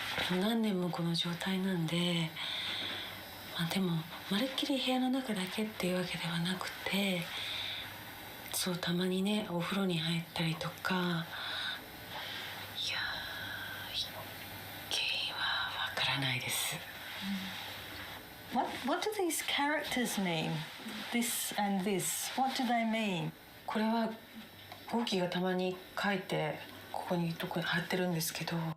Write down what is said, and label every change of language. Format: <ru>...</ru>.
<ja>何年もこの状態なんで、でもまるっきり部屋の中だけっていうわけではなくて、そうたまにねお風呂に入ったりとか、いや、原因はわからないです。</ja> <en>What do these characters mean? This and this. What do they mean?</en> <ja>これはゴキがたまに書いてここに貼ってるんですけど。</ja>